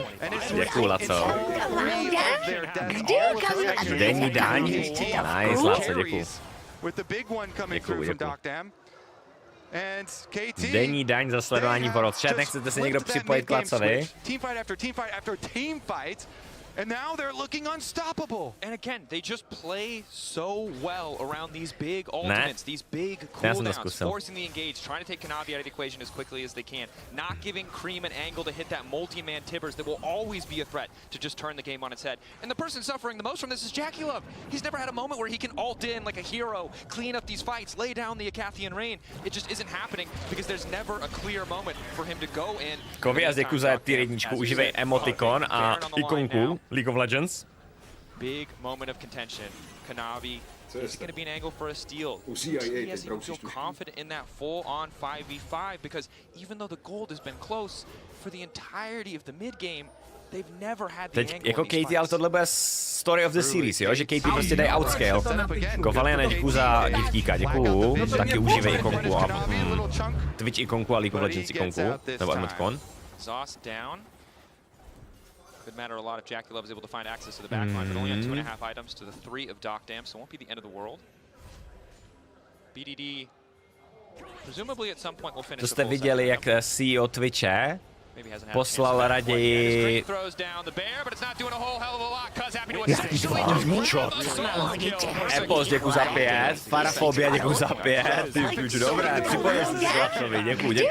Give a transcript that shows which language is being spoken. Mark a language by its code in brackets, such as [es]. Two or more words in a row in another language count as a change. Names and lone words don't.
[cs] Děkuju, Laco. Denní daň. Nice, Laco, děkuju. Děkuju. Denní daň za sledování World Chat. Nechcete se někdo připojit k Lacovi? [en] And now they're looking unstoppable. And again, they just play so well around these big ultimates, these big cooldowns, forcing the engage, trying to take Kanavi out of the equation as quickly as they can, not giving Cream an angle to hit that multi-man Tibbers that will always be a threat to just turn the game on its head. And the person suffering the most from this is JackeyLove. He's never had a moment where he can ult in like a hero, clean up these fights, lay down the Acathian Rain. It just isn't happening because there's never a clear moment for him to go in. [cs] Kovi a děkuji za tier 1, užívej emotikon a ikonku League of Legends. [en] Big moment of contention. Kanavi is going to be an angle for a steal. Yes, you feel confident in that full-on 5v5 because even though the gold has been close for the entirety of the mid-game, they've never had the angle. [cs] Jako Katie, ale tohle bude [en] story of the series, [cs] jo? Že Katie prostě dají outscale. Kovaliane, děkuji za giftíka, děkuju. Taky užívej ikonku a Twitch ikonku a League of Legends ikonku, nebo emotikon. [en] Exhaust down. Could matter a lot if JackeyLove is able to find access to the backline, but only on 2.5 items to the 3 of Doc Dam, so it won't be the end of the world. BDD presumably at some point will finish. [cs] To jste viděli, jak CEO Twitche poslal raději... Epos, děkuji za 5, Farafobia, děkuji za 5, ty půjdu, dobré, připojil jsi se Lapsovi, děkuji.